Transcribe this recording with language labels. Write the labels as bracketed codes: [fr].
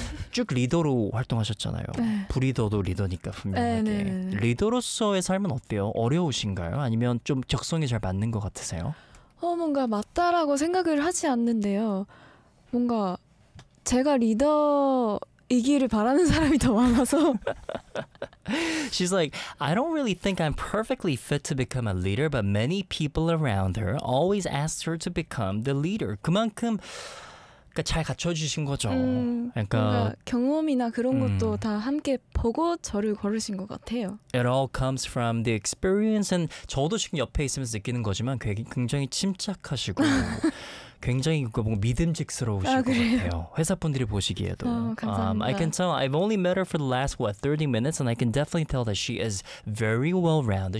[ko] 쭉 리더로 활동하셨잖아요. 브리더도 리더니까 분명하게. 리더로서의 삶은 어때요? 어려우신가요? 아니면 좀 적성이 잘 맞는 것 같으세요? 뭔가 맞다라고 생각을 하지 않는데요. 뭔가 제가 리더이기를 바라는 사람이 더 많아서. [en] She's like, I don't really think I'm perfectly fit to become a leader, but many people around her always asked her to become the leader. [ko] 그만큼 그러니까 잘 갖춰주신 거죠. 뭔가 그러니까 경험이나 그런 것도 다 함께 보고 저를 고르신 것 같아요. [en] It all comes from the experience, and [ko] 저도 지금 옆에 있으면서 느끼는 거지만 굉장히 침착하시고 굉장히 뭔가 믿음직스러우실 것 같아요. 회사 분들이 보시기에도. 감사합니다. [en] I can tell. I've only met her for the last what 30 minutes, and I can definitely tell that she is very well-rounded.